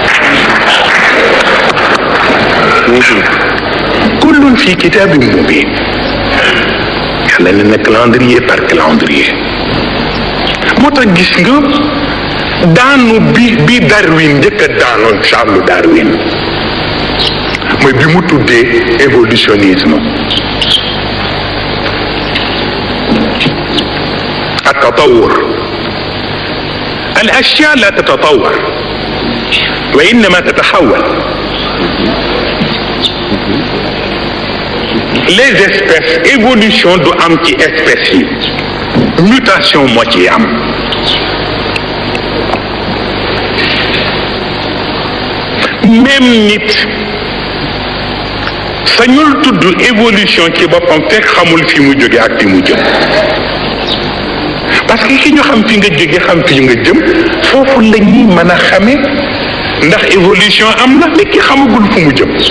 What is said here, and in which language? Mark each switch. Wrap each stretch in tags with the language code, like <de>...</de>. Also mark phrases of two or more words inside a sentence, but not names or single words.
<ar>كل في كتاب مبين</ar> <wo>yàlla ne na</wo> <fr>calendrier par calendrier</fr> <wo>moo tax gis nga daanu bi Darwin njëkk a daanoon Charles Darwin mooy bi mu tuddee évolutionnisme</wo> <ar>التطور الأشياء لا تتطور وإنما تتحول</ar> <fr>les espèces évolution du</fr> <wo>am ci espèces yi mutation moo ci am même nit sañul tudd évolution ci boppam fekk xamul fi mu jóge ak fi mu jëm</wo> <fr>parce que</fr> <wo>ki ñu xam fi nga jóge xam fi nga jëm foofu la ñuy mën a xame ndax évolution am na mais ki xamagul fu mu jëm</wo>